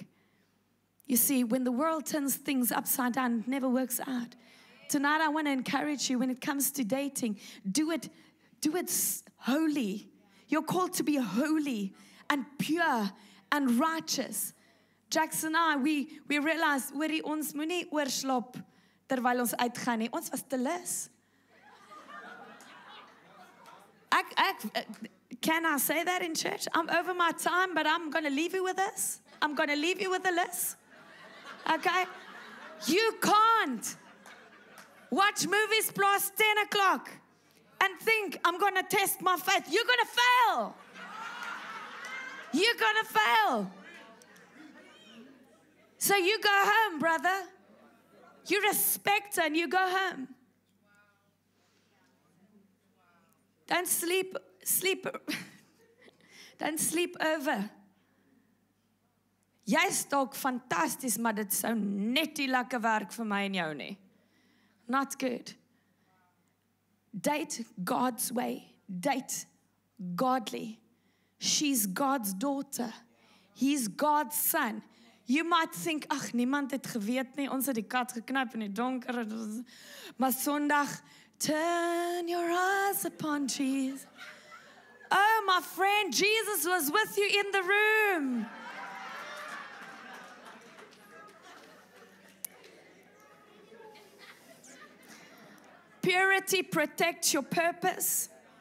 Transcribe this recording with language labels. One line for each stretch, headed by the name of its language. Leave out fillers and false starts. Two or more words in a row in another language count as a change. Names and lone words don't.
English: You see, when the world turns things upside down, it never works out. Tonight, I want to encourage you when it comes to dating, do it holy. You're called to be holy and pure and righteous. Jackson and I, we realized,
Afrikaans: hoorie, ons moenie oorslaap terwyl ons uitgaan nie. Ons was te lus.
English: Can I say that in church? I'm over my time, but I'm going to leave you with this. I'm going to leave you with a list. Okay? You can't watch movies past 10 o'clock and think, I'm going to test my faith. You're going to fail. You're going to fail. So you go home, brother. You respect her and you go home. Don't sleep Don't sleep over.
Afrikaans: Jy's dalk fantasties, maar dit sou net nie lekker werk vir my en jou nie.
English: Not good. Date God's way. Date godly. She's God's daughter. He's God's son. You might think,
Afrikaans: ag, niemand het geweet nie, ons het die kat geknyp in die donker. Maar Sondag,
English: turn your eyes upon Jesus. Oh, my friend, Jesus was with you in the room. Purity protects your purpose.